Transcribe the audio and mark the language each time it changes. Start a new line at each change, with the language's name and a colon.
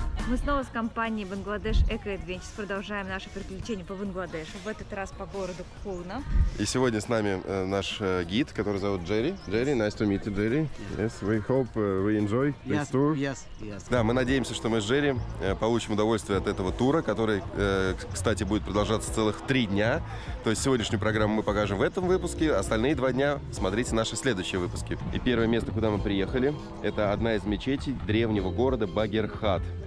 Russian: Мы снова с компанией Бангладеш Eco Adventures продолжаем наши приключения по Бангладешу. В этот раз по городу Кхулна. И сегодня с нами наш гид, который зовут Джерри.
English: Джерри, nice to meet you, Джерри. Yes, we hope we enjoy this tour. Yes.
Russian: Да, мы надеемся, что мы с Джерри получим удовольствие от этого тура, который, кстати, будет продолжаться целых 3 дня. То есть сегодняшнюю программу мы покажем в этом выпуске, остальные 2 дня смотрите наши следующие выпуски. И первое место, куда мы приехали, это одна из мечетей древнего города Багерхат.